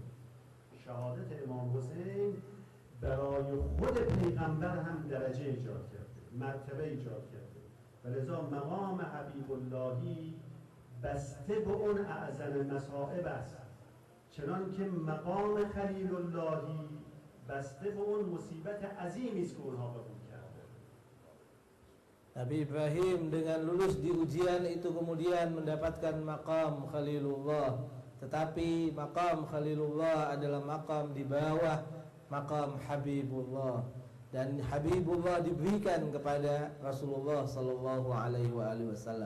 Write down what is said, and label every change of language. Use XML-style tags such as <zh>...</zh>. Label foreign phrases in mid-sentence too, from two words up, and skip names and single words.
<fa>شهادت امام حسین برای خود پیغمبر هم درجه ایجاد کرده، مرتبه ایجاد کرده، و لذا مقام حبیب اللهی بسته به اون اعظم مصائب است، چنان که مقام خلیل اللهی بسته به اون مصیبت عظیمی است که اونها قبول کرده.</fa> <id>Nabi Ibrahim dengan lulus di ujian itu kemudian mendapatkan maqam Khalilullah. Tetapi maqam Khalilullah adalah maqam di bawah maqam Habibullah. Dan Habibullah diberikan kepada Rasulullah</id> <ar>صلى الله عليه وسلم.</ar>